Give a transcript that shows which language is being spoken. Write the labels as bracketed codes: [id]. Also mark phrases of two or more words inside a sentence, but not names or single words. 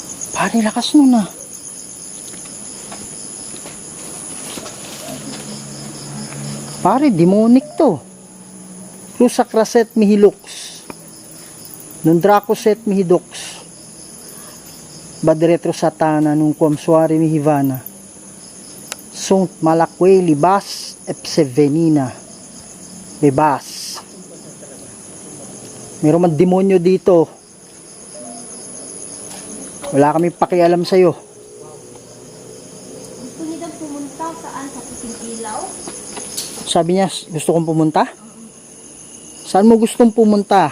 [tl] Pare, lakas nun ah. Pare, demonic to. Lusakraset mihilux. Nundracoset mihidux. Badretro satana nung kuamsuari mihivana. Sunt malakwe libas epsevenina. Bebas. Meron man demonyo dito. Wala kami pakialam sa'yo. Gusto niyo daw pumunta saan? Sa Puting Ilaw? Sabi niya, gusto kong pumunta? Saan mo gustong pumunta?